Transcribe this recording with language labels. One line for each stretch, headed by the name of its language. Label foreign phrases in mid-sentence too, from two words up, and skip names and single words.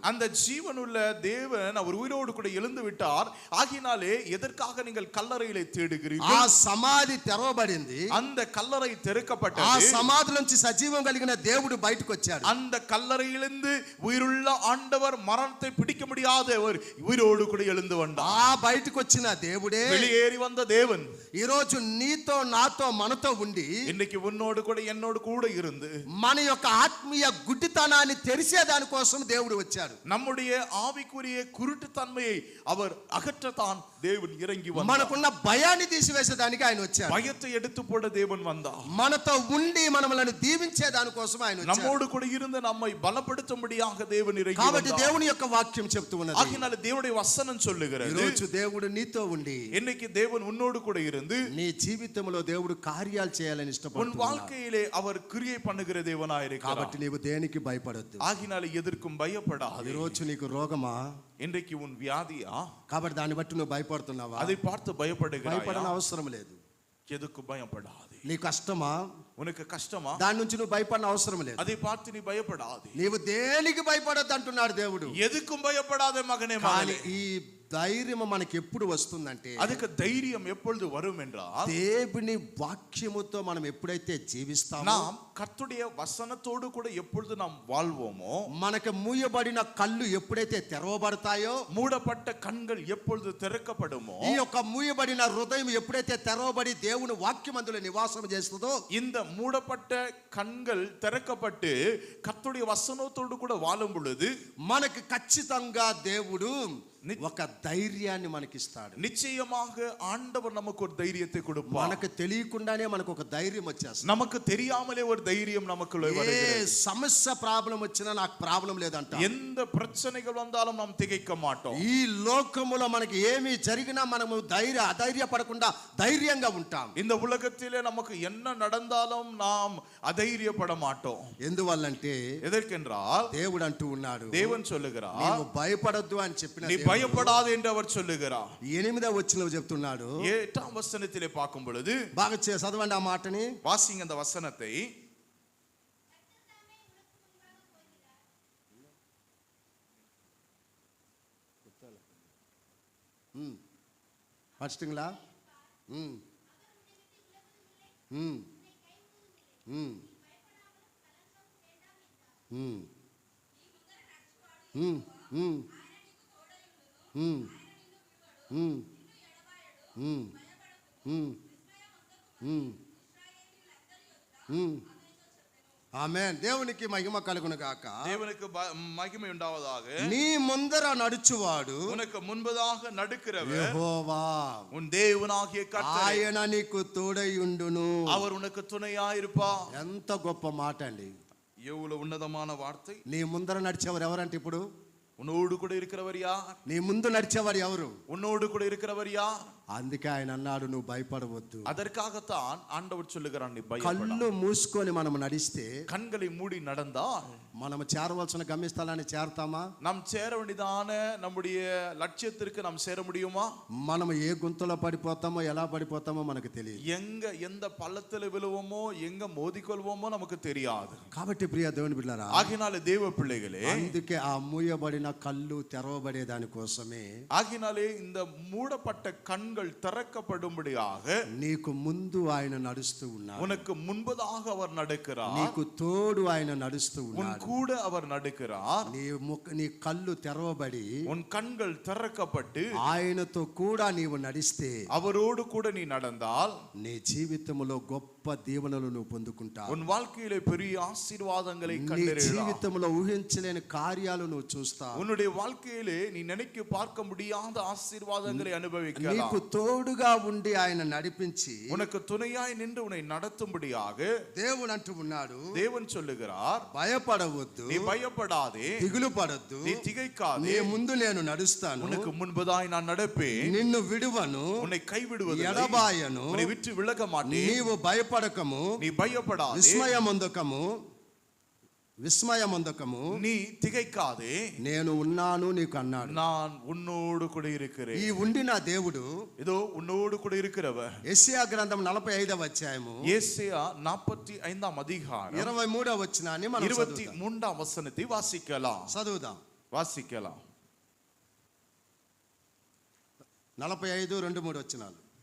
Tamil: அந்த ஜீவனுள்ள தேவன் அவர் உயிரோடு கூட எழுந்து விட்டார். ஆகினாலே எதற்காக நீங்கள் கல்லறையிலே
Telugu: ఆ
Tamil: தேடுகிறீர்கள்?
Telugu: సమాధి తెరవబడింది.
Tamil: அந்த கல்லறை
Telugu: ఆ
Tamil: திறக்கப்பட்டது.
Telugu: సమాధిలోంచి సజీవం కలిగిన దేవుడు బయటకు వచ్చాడు.
Tamil: அந்த கல்லறையிலிருந்து உயிருள்ள ஆண்டவர் மரணத்தை பிடிக்க முடியாதவர் உயிரோடு கூட எழுந்து வந்தார்.
Telugu: ఆ బయటకు వచ్చిన దేవుడే
Tamil: வெளியேறி வந்த தேவன்
Telugu: ఈ రోజు నీతో నాతో మనతో ఉండి
Tamil: இன்னைக்கு உன்னோடு கூட என்னோடு கூட இருந்து
Telugu: మన యొక్క ఆత్మీయ గుడ్డితనాన్ని తెరిచే దాని కోసం దేవుడు వచ్చాడు.
Tamil: நம்முடைய ஆவிக்குரிய குருட்டுத்தன்மையை அவர் அகற்றத்தான் தேவன் இறங்கி வந்தார்.
Telugu: మనకున్న భయాన్ని తీసివేసేదానికి ఆయన వచ్చాడు.
Tamil: பயத்தை எடுத்து போட தேவன் வந்தார்.
Telugu: మనతో ఉండి మనలను దీవించే దాని కోసం ఆయన వచ్చాడు.
Tamil: நம்மோடு கூட இருந்து நம்மை பலப்படுத்தும்படியாக தேவன் இறங்கி
Telugu: కాబట్టి
Tamil: வந்தார்.
Telugu: దేవుని యొక్క వాక్యం చెప్తూ ఉన్నది,
Tamil: ஆகினால தேவனுடைய வசனம்
Telugu: ఈ
Tamil: சொல்லுகிறது,
Telugu: రోజు దేవుడు నీతో ఉండి
Tamil: இன்னைக்கு தேவன் உன்னோடு கூட இருந்து
Telugu: నీ జీవితంలో దేవుడు కార్యాలు చేయాలని
Tamil: உன்
Telugu: ఇష్టపడుతున్నాడు.
Tamil: வாழ்க்கையிலே அவர் கிரியை பண்ணுகிற தேவனாய் இருக்கிறார்.
Telugu: కాబట్టి నీవు దేనికి భయపడొద్దు.
Tamil: ஆகினால எதற்கும்
Telugu: ఈ
Tamil: பயப்படாதே.
Telugu: రోజు నీకు రోగమా?
Tamil: இன்றைக்கு உன் வியாதியா?
Telugu: కాబట్టి దాన్ని బట్టి నువ్వు భయపడుతున్నావా?
Tamil: அதை பார்த்து பயப்படுகிறாயா?
Telugu: భయపడన అవసరం లేదు.
Tamil: எதுக்கு பயப்படாதே.
Telugu: నీ కష్టమా?
Tamil: உனக்கு கஷ்டமா?
Telugu: దాని నుంచి నువ్వు భయపడిన అవసరం లేదు.
Tamil: அதை பார்த்து நீ பயப்படாதே.
Telugu: నీవు దేనికి భయపడొద్దు అంటున్నాడు దేవుడు.
Tamil: எதுக்கும் பயப்படாதே மகனே
Telugu: కానీ
Tamil: மகளே.
Telugu: ఈ ధైర్యం మనకి ఎప్పుడు వస్తుందంటే,
Tamil: அதுக்கு தைரியம் எப்பொழுது வரும் என்றால்
Telugu: దేవుని వాక్యముతో మనం ఎప్పుడైతే జీవిస్తామో,
Tamil: நாம் கர்த்தருடைய வசனத்தோடு கூட எப்பொழுது நாம் வாழ்வோமோ,
Telugu: మనకు మూయబడిన కళ్ళు ఎప్పుడైతే తెరవబడతాయో,
Tamil: மூடப்பட்ட கண்கள் எப்பொழுது திறக்கப்படுமோ,
Telugu: ఈ యొక్క మూయబడిన హృదయం ఎప్పుడైతే తెరవబడి దేవుని వాక్యం అందులో నివాసం చేస్తుందో,
Tamil: இந்த மூடப்பட்ட கண்கள் திறக்கப்பட்டு கர்த்தருடைய வசனத்தோடு கூட வாழும் பொழுது
Telugu: మనకు ఖచ్చితంగా దేవుడు ఒక ధైర్యాన్ని మనకిస్తాడు.
Tamil: நிச்சயமாக ஆண்டவர் நமக்கு ஒரு தைரியத்தை கொடுப்பார்.
Telugu: మనకు తెలియకుండానే మనకు ఒక ధైర్యం వచ్చేస్తుంది.
Tamil: நமக்கு தெரியாமலே ஒரு தைரியம் நமக்குள்ளே
Telugu: ఏ
Tamil: வருகிறது.
Telugu: సమస్య ప్రాబ్లం వచ్చినా నాకు ప్రాబ్లం లేదంట.
Tamil: எந்த பிரச்சனைகள் வந்தாலும் நாம் திகைக்க மாட்டோம்.
Telugu: ఈ లోకములో మనకి ఏమి జరిగినా మనము అధైర్యపడకుండా ధైర్యంగా ఉంటాం.
Tamil: இந்த உலகத்திலே நமக்கு என்ன நடந்தாலும் நாம் అధైర్యపడ மாட்டோம்.
Telugu: ఎందువల్లంటే
Tamil: எதற்கென்றால்
Telugu: దేవుడు అంటూ ఉన్నాడు,
Tamil: தேவன் சொல்லுகிறார்,
Telugu: నీవు భయపడొద్దు అని చెప్పిన
Tamil: நீ பயப்படாதே என்று அவர் சொல்லுகிறார்.
Telugu: 8వ వచనంలో చెప్తున్నాడు.
Tamil: 8ஆம் வசனத்திலே பார்க்கும் பொழுது,
Telugu: బాగా చదవండి ఆ మాటని,
Tamil: வாசிங்க அந்த வசனத்தை. படிச்சிட்டிங்களா? ம் ம் ம் ம் ம் ம் ம் ம் ம் ம் ம் ம் ఆమేన్.
Telugu: దేవునికి మహిమ కలుగును గాక.
Tamil: தேவனுக்கு மகிமை உண்டாவதாக.
Telugu: నీ ముందర నడుచువాడు,
Tamil: உனக்கு முன்பதாக நடக்கிறவர்
Telugu: యెహోవా,
Tamil: உன் தேவனாகிய கர்த்தர்.
Telugu: ఆయన నీకు తోడై ఉండును.
Tamil: அவர் உனக்கு துணையாயிருப்பார்.
Telugu: ఎంత గొప్ప మాట అండి.
Tamil: எவ்வளவு உன்னதமான வார்த்தை.
Telugu: నీ ముందర నడిచేవారు ఎవరంటే ఇప్పుడు
Tamil: உன்னோடு கூட இருக்கிறவர் யார்?
Telugu: నీ ముందు నడిచేవారు ఎవరు?
Tamil: உன்னோடு கூட இருக்கிறவர் யார்?
Telugu: అందుకే ఆయన అన్నాడు, నువ్వు భయపడవద్దు.
Tamil: அதற்காகத்தான் ஆண்டவர் சொல்லுகிறார், நீ பயப்படாதே.
Telugu: కళ్ళు మూసుకొని మనం నడిస్తే,
Tamil: கண்களை மூடி நடந்தால்
Telugu: మనం చేరవలసిన గమ్యస్థలాన్ని చేరతామా?
Tamil: நாம் சேர வேண்டியதான நம்முடைய லட்சியத்திற்கு நாம் சேர முடியுமா?
Telugu: మనం ఏ గుంతలో పడిపోతామో ఎలా పడిపోతామో మనకు తెలియదు.
Tamil: எந்த பள்ளத்துல விழுவோமோ எங்க மோதிக்கொள்வோமோ நமக்கு தெரியாது.
Telugu: కాబట్టి ప్రియ దేవుని బిడ్డలారా,
Tamil: ஆகினாலே தேவ பிள்ளைகளே,
Telugu: అందుకే ఆ మూయబడిన కళ్ళు తెరవబడే దాని కోసమే,
Tamil: ஆகினாலே இந்த மூடப்பட்ட கண்கள் திறக்கப்படும்படியாக
Telugu: నీకు ముందు ఆయన నడుస్తూ ఉన్నాడు.
Tamil: உனக்கு முன்பதாக அவர் நடக்கிறார்.
Telugu: నీకు తోడు ఆయన నడుస్తూ
Tamil: உன்
Telugu: ఉన్నాడు.
Tamil: கூட அவர் நடக்கிறார்.
Telugu: నీ కళ్ళు తెరవబడి
Tamil: உன் கண்கள் திறக்கப்பட்டு
Telugu: ఆయనతో కూడా నీవు నడిస్తే,
Tamil: அவரோடு கூட நீ நடந்தால்
Telugu: నీ జీవితంలో గొప్ప దీవెనలు నువ్వు పొందుకుంటావు.
Tamil: உன் வாழ்க்கையிலே பெரிய ஆசీర్వాதங்களை
Telugu: నీ
Tamil: கண்டறியலாம்.
Telugu: జీవితంలో ఊహించలేని కార్యాలు నువ్వు చూస్తావు.
Tamil: உன்னுடைய வாழ்க்கையிலே நீ நினைக்க பார்க்க முடியாத ஆசீர்வாதங்களை
Telugu: నీకు
Tamil: அனுபவிக்கலாம்.
Telugu: తోడుగా ఉండి ఆయన నడిపించి,
Tamil: உனக்கு துணையாய் நின்று உன்னை நடத்தும்படியாக
Telugu: దేవుడు అంటూ ఉన్నాడు,
Tamil: தேவன் சொல்லுகிறார்,
Telugu: భయపడవద్దు,
Tamil: நீ பயப்படாதே,
Telugu: దిగులు పడొద్దు,
Tamil: நீ திகைக்காதே,
Telugu: నీ ముందు నేను నడుస్తాను,
Tamil: உனக்கு முன்பதாய் நான் நடப்பேன்,
Telugu: నిన్ను విడువను,
Tamil: உன்னை கைவிடுவதில்லை,
Telugu: ఎడబాయను,
Tamil: உன்னை విட்டு விலக மாட்டேன்,
Telugu: నీవు భయపడకము,
Tamil: நீ பயப்படாதே,
Telugu: విస్మయమొందకము,
Tamil: நீ திகைக்காதே,
Telugu: నేను ఉన్నాను నీకు అన్నాడు.
Tamil: நான் உன்னோடு கூட இருக்கிறேன்.
Telugu: ఈ ఉండిన దేవుడు
Tamil: இதோ உன்னோடு கூட இருக்கிறவர்.
Telugu: యెషయా గ్రంథం 45వ అధ్యాయము
Tamil: ஏசாயா 45ஆம் அதிகாரம்
Telugu: 23వ వచనాన్ని మనం
Tamil: 23ஆம் வசனத்தை வாசிக்கலாம்.
Telugu: చదువుదాం.
Tamil: வாசிக்கலாம்.
Telugu: 45 2-3 వచనాలు.